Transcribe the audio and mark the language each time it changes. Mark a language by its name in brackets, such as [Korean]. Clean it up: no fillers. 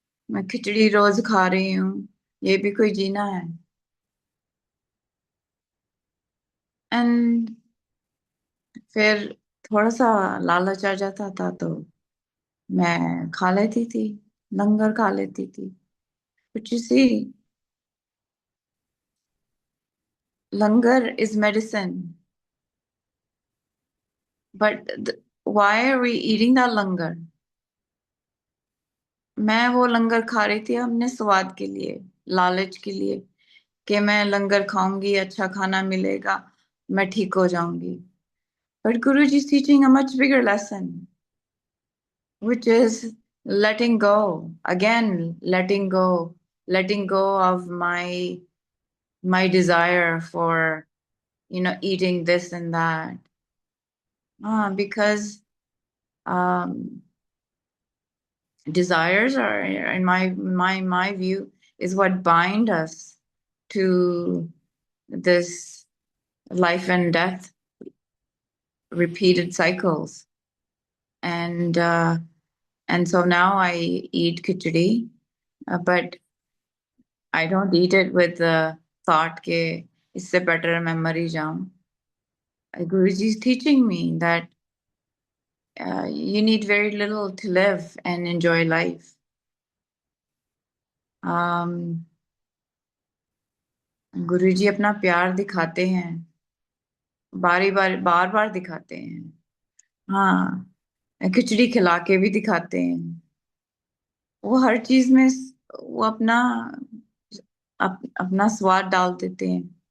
[Hindi] मैं खिचड़ी रोज खा रही हूँ, ये भी कोई जीना है. [English] and [Hindi] फिर थोड़ा सा लालच आ जाता था तो मैं खा लेती थी, लंगर खा लेती थी. [English] But you see, langar is medicine. But why are we eating that langar? [Hindi] मैं वो लंगर खा रही थी अपने स्वाद के लिए, लालच के लिए, कि मैं लंगर खाऊंगी, अच्छा खाना मिलेगा, मैं ठीक हो जाऊंगी. [English] But Guruji is teaching a much bigger lesson, which is letting go. Again, letting go of my desire for eating this and that. Because desires are, in my view, is what bind us to this life and death repeated cycles. And so now I eat khichdi, but I don't eat it with the thought [Hindi] ke isse [English] better [Hindi] मैं मर ही जाऊं. [English] Guruji is teaching me that you need very little to live and enjoy life. [Hindi] गुरुजी अपना प्यार दिखाते हैं, बार बार दिखाते हैं. हाँ, खिचड़ी खिला के भी दिखाते हैं. वो हर चीज में वो अपना स्वाद डाल देते हैं.